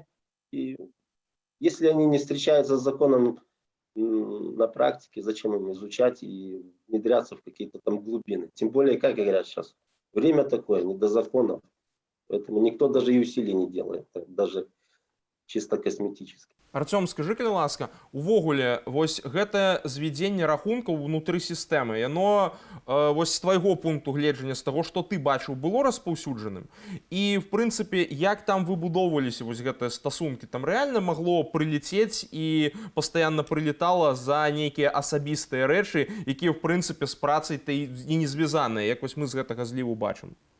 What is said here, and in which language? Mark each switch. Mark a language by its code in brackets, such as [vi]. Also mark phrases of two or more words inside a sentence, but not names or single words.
[ru] И если они не встречаются с законом на практике, зачем им изучать и внедряться в какие-то там глубины? Тем более, как говорят сейчас, время такое, не до законов. Поэтому никто даже и усилий не делает, даже чисто косметически. [be] Артём, скажи, калі ласка, увогуле вось гэтае звядзенне рахункаў унутры сістэмы, яно вось з твайго пункту гледжання, з таго, што ты бачыў, было распаўсюджаным? І, в прынцыпе, як там выбудоўваліся вось гэтыя стасункі? Там рэальна магло прылецець і пастаянна прылетала за нейкія асабістыя рэчы, якія, в прынцыпе, з працай-то і не звязаныя, як вось мы з гэтага зліву бачым?